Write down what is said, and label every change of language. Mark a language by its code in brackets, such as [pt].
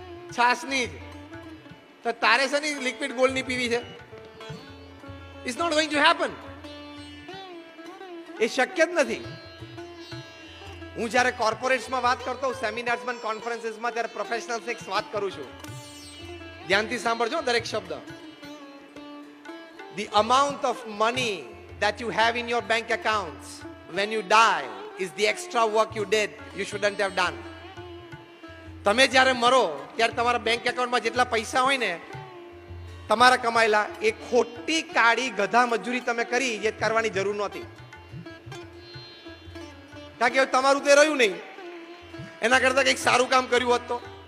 [gu] છાસની જ. તો તારે છે ને લિક્વિડ ગોલ્ડની પીવી છે? [en] It's not going to happen. [gu] એ શક્ય જ નથી. હું જ્યારે કોર્પોરેટ્સમાં વાત કરતો હોઉં, સેમિનાર્સમાં, કોન્ફરન્સીસમાં, ત્યારે પ્રોફેશનલ્સ એક વાત કરું છું. ધ્યાનથી સાંભળજો દરેક શબ્દ. [en] The amount of money that you have in your bank accounts when you die is the extra work you did you shouldn't have done. [gu] તમે જ્યારે મરો ત્યારે તમારા બેંક એકાઉન્ટમાં જેટલા પૈસા હોય ને તમારા કમાયેલા, એ ખોટી કાળી ગધા મજૂરી તમે કરી જે કરવાની જરૂર નહોતી. કારણ કે તમારું તે રહ્યું નહીં, એના કરતા કંઈક સારું કામ કર્યું હોત તો.